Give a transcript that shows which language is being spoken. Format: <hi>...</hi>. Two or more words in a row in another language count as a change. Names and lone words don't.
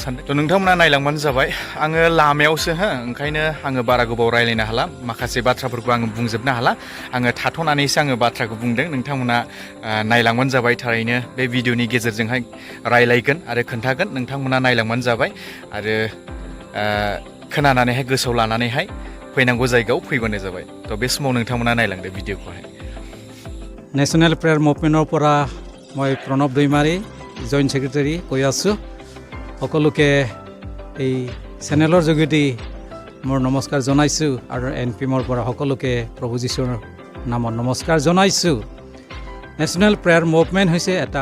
<brx>सानदों थ' नोंथांमोना नायलांबानो जाबाय आङो लामायावसो ओंखायनो आङो बारा गोबाव रायलायनो हाला माखासे बाथ्राफोरखौ आङो बुंजोबनो हाला आङो थाथ'नानैसो आङो बाथ्राखौ बुंदों नोंथांमोना नायलांबानो जाबाय थारैनो बे भिडिअ'नि गेजेरजोंहाय रायलायगोन आरो खोन्थागोन नोंथांमोना नायलांबानो जाबाय आरो खोनानानैहाय गोसोआव लानानैहाय फैनांगौ जायगायाव फैबानो जाबाय थ' बे समाव नोंथांमोना नायलांदो भिडिअ'खौहाय</brx> <as>नेशनेल प्रेयार मुभमेन्टৰ পৰা মই প্ৰণৱ দৈমাৰী জইণ্ট ছেক্ৰেটাৰী কৈ আছোঁ সকলোকে এই চেনেলৰ যোগেদি মোৰ নমস্কাৰ জনাইছোঁ আৰু NPMৰ পৰা সকলোকে প্ৰভু যীশুৰ নামত নমস্কাৰ জনাইছোঁ নেশ্যনেল প্ৰেয়াৰ মুভমেণ্ট হৈছে এটা</as>